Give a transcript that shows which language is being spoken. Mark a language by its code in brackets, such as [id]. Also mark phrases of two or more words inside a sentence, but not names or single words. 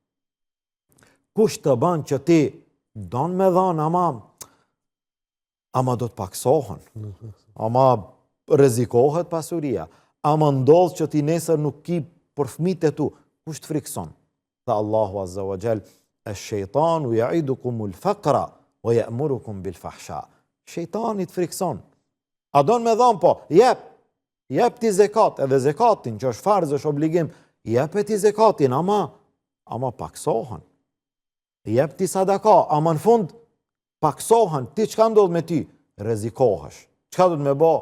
[sq] Kush të ban që ti don me dhanë, ama do të paksohen, ama rrezikohet pasuria, ama ndodh që ti nesër nuk ki për fëmijët e tu, kush të frikson? Tha Allahu [ar] عز وجل: "الشيطان يعدكم الفقر ويأمركم بالفحشاء." [sq] Shejtani të frikson. A don me dhanë? Po, jep ti zekat, edhe zekatin që është farz, është obligim, jep ti zekatin, ama paksohen. Jep ti sadaka, ama në fund paksohen. Ti çka ndodh me ty? Rrezikohesh. Çka do të më bë?